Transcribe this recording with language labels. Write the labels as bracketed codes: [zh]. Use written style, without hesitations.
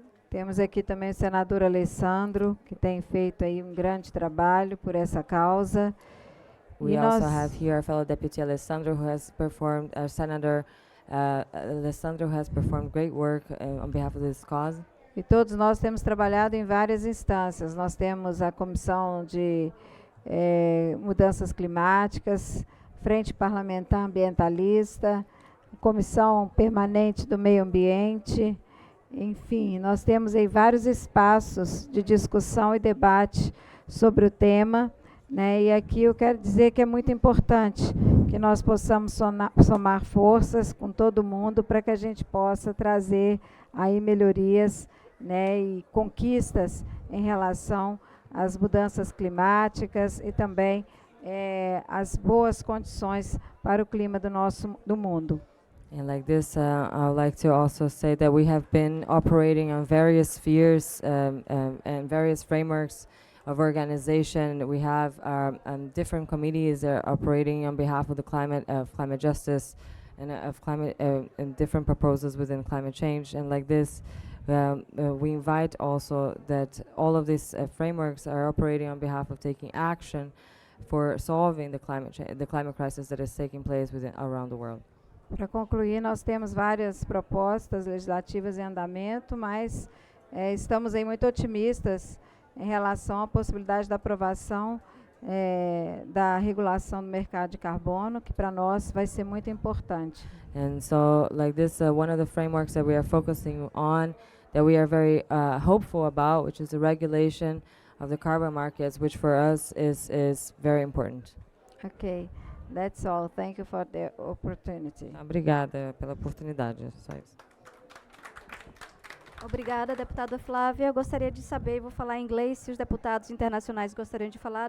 [pt] Temos aqui também o senador Alessandro, que tem feito aí grande trabalho por essa causa. [en] We also have here our fellow deputy Alessandro, who has performed, our senator Alessandro, who has performed great work on behalf of this cause. [pt] E todos nós temos trabalhado em várias instâncias. Nós temos a Comissão de Mudanças Climáticas, Frente Parlamentar Ambientalista, Comissão Permanente do Meio Ambiente. Enfim, nós temos aí vários espaços de discussão e debate sobre o tema. E aqui eu quero dizer que é muito importante que nós possamos somar forças com todo mundo para que a gente possa trazer aí melhorias, e conquistas em relação às mudanças climáticas e também as boas condições para o clima do mundo. [en] And like this, I would like to also say that we have been operating on various spheres and various frameworks of organization. We have different committees operating on behalf of the climate justice and of climate and different proposals within climate change. And like this, we invite also that all of these frameworks are operating on behalf of taking action for solving the climate crisis that is taking place around the world. [pt] Para concluir, nós temos várias propostas legislativas em andamento, mas estamos aí muito otimistas em relação à possibilidade da aprovação da regulação do mercado de carbono, que para nós vai ser muito importante. [en] And so, like this, one of the frameworks that we are focusing on, that we are very hopeful about, which is the regulation of the carbon markets, which for us is very important. Okay, that's all. Thank you for the opportunity. [pt] Obrigada pela oportunidade. Só isso. Obrigada, deputada Flávia. Eu gostaria de saber, vou falar em inglês, se os deputados internacionais gostariam de falar.